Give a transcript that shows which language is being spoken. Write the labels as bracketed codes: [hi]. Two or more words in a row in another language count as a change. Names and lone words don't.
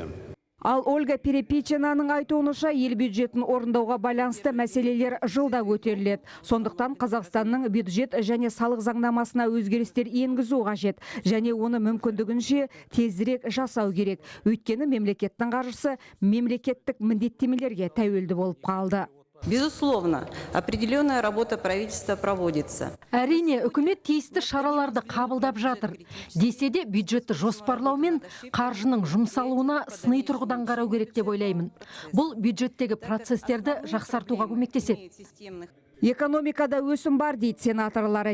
[kk] Ал Ольга Перепечинаның айтуынша ел бюджетін орындауға байланысты мәселелер жылда көтеріледі. Сондықтан Қазақстанның бюджет және салық заңнамасына өзгерістер енгізу қажет және оны мүмкіндігінше тезірек жасау керек. Өйткені мемлекеттің қаржысы мемлекеттік міндеттемелерге тәуелді болып қалды. [ru] Безусловно, определенная работа правительства проводится. [kk] Әрине, үкімет тиісті шараларды қабылдап жатыр. Десе де бюджетті жоспарлау мен қаржының жұмсалуына сыни тұрғыдан қарау керек деп ойлаймын. Бұл бюджеттегі процестерді жақсартуға көмектеседі. Экономикада өсім бар дейді сенаторлары.